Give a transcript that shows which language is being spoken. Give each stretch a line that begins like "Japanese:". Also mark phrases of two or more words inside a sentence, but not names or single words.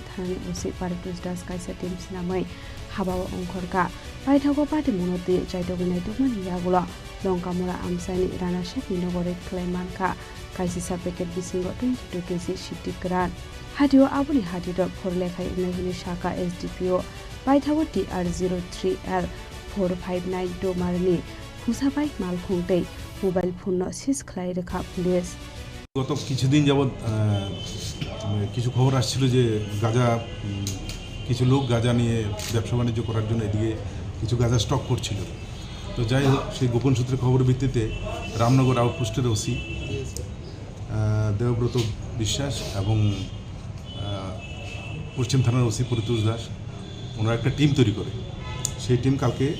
Kok Borok: Thanani OC Paritus Das kaisa team sinamai habawa ongkhorka paithago patimunote jaitoginai tukmani yagulo longkamura amsani Rana Sheikh Nogore Klaimanka Kaisi sa packet bisingo 22 kg shiti kran hadio abuni hadido phorlekhai inahini shaka SDPO paithago TR03L 4592 marni husabai malkhungtei
English: mobile phone
Kok Borok: no sis khlai rekha police
Bangla: গত কিছুদিন যাবত কিছু খবর আসছিল যে গাঁজা কিছু লোক গাঁজা নিয়ে ব্যবসা বাণিজ্য করার জন্য এদিকে কিছু গাঁজা স্টক করছিল তো যাই হোক সেই গোপন সূত্রে খবরের ভিত্তিতে রামনগর আউটপোস্টের ওসি দেবব্রত বিশ্বাস এবং পশ্চিম থানার ওসি পরিতোষ দাস ওনারা একটা টিম তৈরি করে সেই টিম কালকে